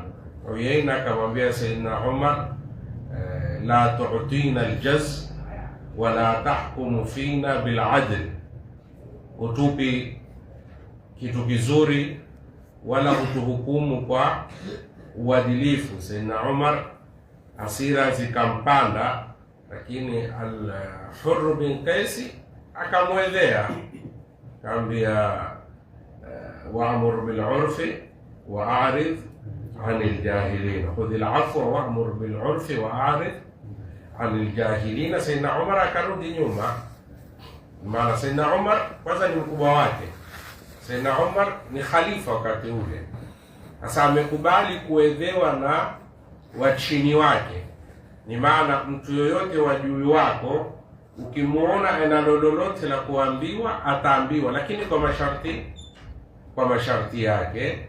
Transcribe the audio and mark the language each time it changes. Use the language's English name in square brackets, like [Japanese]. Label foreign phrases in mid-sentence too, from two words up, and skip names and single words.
[Swahili] Uyayna akamwambia Sayyidina Umar, [Arabic] لا تعطينا الجزل ولا تحكم فينا بالعدل, [Swahili] utupi kitu kizuri wala utuhukumu kwa uadilifu. Sayyidina Umar hasira zikampanda, lakini Al-Hurr bin Qaisi akamwedhea, akamwambia [Arabic] وأمر بالعرف وأعرض عن الجاهلين خذ العفو وأمر بالعرف وأعرض عن الجاهلين. [Swahili] Sayyidina Umar akarudi nyuma, maana Sayyidina Umar kwanza ni mkubwa wake. Sayyidina Umar ni khalifa wakati ule. Sasa amekubali kuedhewa na wachini wake. Ni maana mtu yoyote wa juu wako ukimuona ana lolote la kuambiwa ataambiwa, lakini kwa masharti yake.